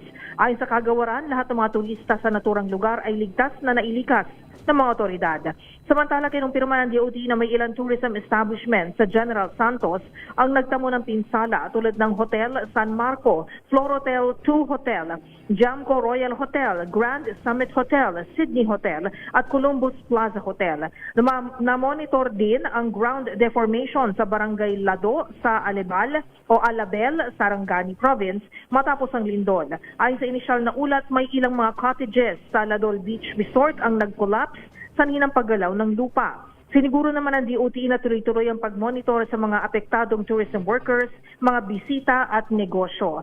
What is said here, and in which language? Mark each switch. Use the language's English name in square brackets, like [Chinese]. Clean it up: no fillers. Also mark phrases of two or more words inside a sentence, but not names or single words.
[Filipino] Ayon sa kagawaran, lahat ng mga turista sa naturang lugar ay ligtas na nailikas ng mga otoridad. Samantala, kinumpirma ng DOT na may ilang [English] tourism establishments [Filipino] sa General Santos ang nagtamo ng pinsala tulad ng Hotel San Marco, Florotel 2 Hotel, Jamco Royal Hotel, Grand Summit Hotel, Sydney Hotel at Columbus Plaza Hotel. Na-monitor din ang [English] ground deformation [Filipino] sa Barangay Lado sa Alebal o Alabel, Sarangani Province matapos ang lindol. Ayon sa inisyal na ulat, may ilang mga cottages sa Ladol Beach Resort ang nag-collapse sa hinang paggalaw ng lupa. Siniguro naman ng DOT na tuloy-tuloy ang pag-monitor sa mga apektadong [English] tourism workers, [Filipino] mga bisita at negosyo.